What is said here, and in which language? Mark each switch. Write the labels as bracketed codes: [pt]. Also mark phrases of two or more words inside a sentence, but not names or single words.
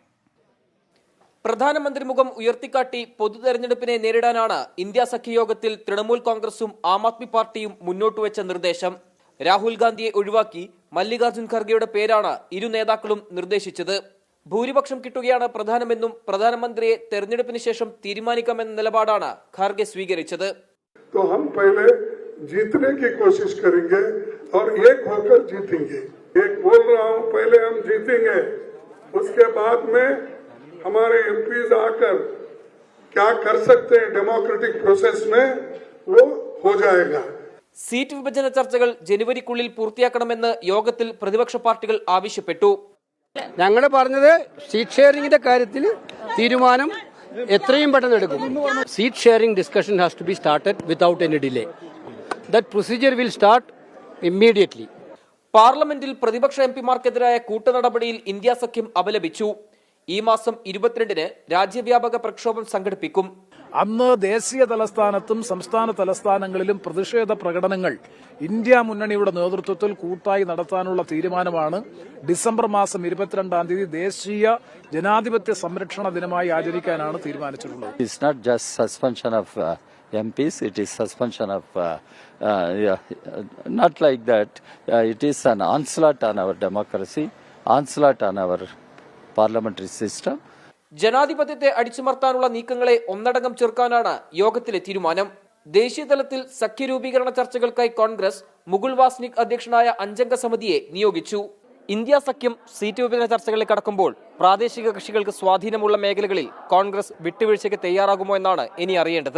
[ml] പ്രധാനമന്ത്രി മുഖം ഉയർത്തിക്കാട്ടി പൊതു തെരഞ്ഞെടുപ്പിനെ നേരിടാനാണ് ഇന്ത്യ സഖ്യയോഗത്തിൽ തൃണമൂൽ കോൺഗ്രസും ആം ആദ്മി പാർട്ടിയും മുന്നോട്ടുവെച്ച നിർദ്ദേശം. രാഹുൽ ഗാന്ധിയെ ഒഴിവാക്കി മല്ലികാർജ്ജുൻ ഖർഗെയുടെ പേരാണ് ഇരു നേതാക്കളും നിർദ്ദേശിച്ചത്. ഭൂരിപക്ഷം കിട്ടുകയാണ് പ്രധാനമെന്നും പ്രധാനമന്ത്രിയെ തെരഞ്ഞെടുപ്പിന് ശേഷം തീരുമാനിക്കാമെന്ന നിലപാടാണ് ഖാർഗെ സ്വീകരിച്ചത്. [hi] जीतने की कोशिश करेंगे और एक होकर जीतेंगे. एक बोल रहा हूं, पहले हम जीतेंगे, उसके बाद में हमारे एमपीज आकर क्या कर सकते हैं [en] democratic process [hi] में वो हो जाएगा. [ml] സീറ്റ് വിഭജന ചർച്ചകൾ ജനുവരിക്കുള്ളിൽ പൂർത്തിയാക്കണമെന്ന് യോഗത്തിൽ പ്രതിപക്ഷ പാർട്ടികൾ ആവശ്യപ്പെട്ടു. ഞങ്ങൾ പറഞ്ഞത് [en] seat sharing [ml] കാര്യത്തിൽ തീരുമാനം എത്രയും പെട്ടെന്ന് എടുക്കും. [en] seat sharing discussion has to be started without any delay. That procedure will start immediately. [ml] പാർലമെന്റിൽ പ്രതിപക്ഷ എംപിമാർക്കെതിരായ കൂട്ടുനടപടിയിൽ ഇന്ത്യ സഖ്യം അപലപിച്ചു. ഈ മാസം 22-ന് രാജ്യവ്യാപക പ്രക്ഷോഭം സംഘടിപ്പിക്കും. അന്ന് ദേശീയ തലസ്ഥാനത്തും സംസ്ഥാന തലസ്ഥാനങ്ങളിലും പ്രതിഷേധ പ്രകടനങ്ങൾ ഇന്ത്യ മുന്നണിയുടെ നേതൃത്വത്തിൽ കൂട്ടായി നടത്താനുള്ള തീരുമാനമാണ് ഡിസംബർ മാസം 22-ാം തീയതി ദേശീയ ജനാധിപത്യ സംരക്ഷണ ദിനമായി ആചരിക്കാനാണ് തീരുമാനിച്ചിട്ടുള്ളത്. [en] It's not just suspension of MPs, it is suspension of not like that. It is an onslaught on our democracy, onslaught on our parliamentary system. [ml] ജനാധിപത്യത്തെ അടിച്ചമർത്താനുള്ള നീക്കങ്ങളെ ഒന്നടങ്കം ചെറുക്കാനാണ് യോഗത്തിലെ തീരുമാനം. ദേശീയ തലത്തിൽ സഖ്യരൂപീകരണ ചർച്ചകൾക്കായി കോൺഗ്രസ് മുകുൾ വാസ്നിക് അധ്യക്ഷനായ 5-അംഗ സമിതിയെ നിയോഗിച്ചു. ഇന്ത്യ സഖ്യം സീറ്റ് വിഭജന ചർച്ചകളിൽ കടക്കുമ്പോൾ പ്രാദേശിക കക്ഷികൾക്ക് സ്വാധീനമുള്ള മേഖലകളിൽ കോൺഗ്രസ് വിട്ടുവീഴ്ചയ്ക്ക് തയ്യാറാകുമോ എന്നാണ് ഇനി അറിയേണ്ടത്.